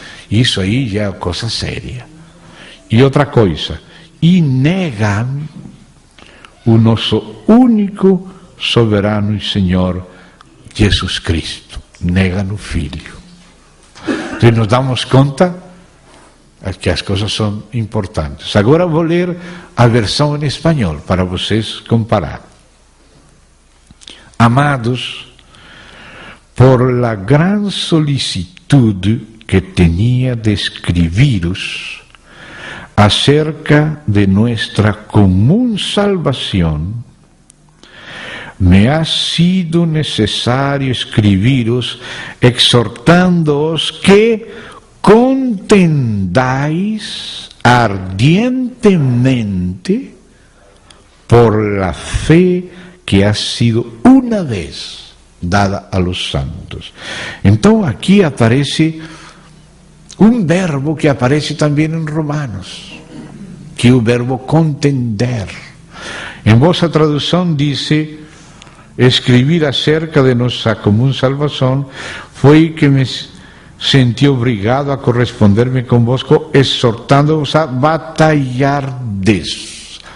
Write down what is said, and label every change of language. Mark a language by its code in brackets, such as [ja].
[pt] Isso aí já é coisa séria. E outra coisa, e negam o nosso único soberano e Senhor Jesus Cristo, negam o Filho. Então nos damos conta que as coisas são importantes. Agora vou ler a versão em espanhol para vocês comparar. [es] Amados, por la gran solicitud que tenía de escribiros acerca de nuestra común salvación, me ha sido necesario escribiros exhortándoos que contendáis ardientemente por la fe que ha sido una vez dada a los santos. [pt] Então aqui aparece um verbo que aparece também em Romanos, que é o verbo contender. Em vossa tradução diz: escrever acerca de nossa comum salvação, foi que me senti obrigado a corresponder-me convosco, exortando-vos a batalhardes.